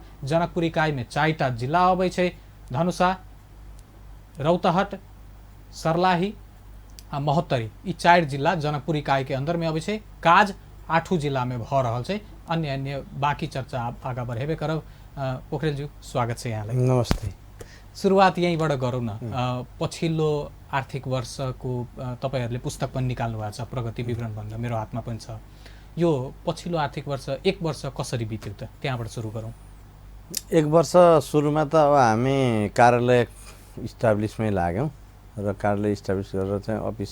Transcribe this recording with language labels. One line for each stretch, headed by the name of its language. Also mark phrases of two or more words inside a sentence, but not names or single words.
Maithili: जनकपुर इकाई में 4टा जिला अबै छै, धनुषा, रौतहट, सर्लाही आ महोत्तरी। ई 4 जिला जनकपुर इकाई के अंदर में अबै छै। काज 8 जिला में भ रहल छै। अन्य बाकी चर्चा आगा बढ़ेबे करब। पोखरेल जी स्वागत छै यहाँलाई।
Nepali: नमस्ते। सुरुवात यहीँबाट गरौँ न। पछिल्लो आर्थिक वर्षको तपाईहरुले पुस्तक पनि निकाल्नु भएको छ, प्रगति विवरण भनेर मेरो हातमा पनि छ। यो पछिल्लो आर्थिक वर्ष 1 वर्ष कसरी बित्यो त त्यहाँबाट सुरु गरौँ। 1 वर्ष सुरुमा त अब हामी कार्यालय इस्टाब्लिसमै लाग्यौँ र कार्यालय इस्टाब्लिस गरेर चाहिँ अफिस